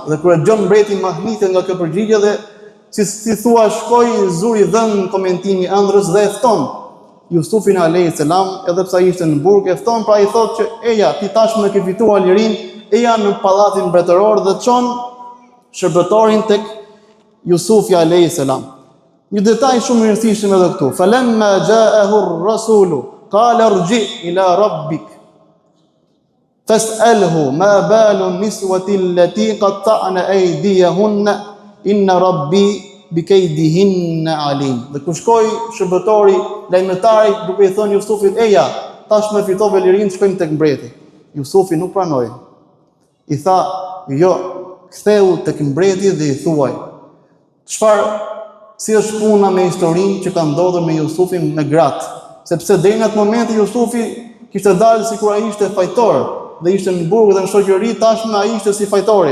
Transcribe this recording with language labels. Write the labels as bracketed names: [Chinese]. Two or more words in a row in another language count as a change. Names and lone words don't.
[Albanian] Dhe kur e dëgjon mbreti mahnitet nga kjo përgjigje dhe si thua shkoi zuri dhën në komentimi ëndrës dhe e fton Jusufin [Arabic] عليه السلام, [Albanian] edhe pse ai ishte në burg, e fton, pra i thot që eja, ti tashmë ke fituar lirin, eja në pallatin mbretëror dhe çon shërbëtorin tek Jusufi [Arabic] عليه السلام. [Albanian] Një detaj shumë i rëndësishëm edhe këtu. [Arabic] فلما جاءه الرسول قال ارجع إلى ربك فاسأله ما بال النسوة اللاتي قطعن أيديهن إن ربي بكيدهن عليم. [Albanian] Dhe kur shkoi shërbëtori lajmëtari duke i thënë Jusufit, eja, tashmë fitove lirin, shkojmë tek mbreti. Jusufi nuk pranoi. I tha, jo, ktheu tek mbreti dhe i thuaj, si është puna me historinë që ka ndodhur me Jusufin me gratë, sepse deri në atë moment Jusufi kishte dalë sikur ai ishte fajtor dhe ishte në burg dhe në shoqëri, tashmë ai ishte si fajtori.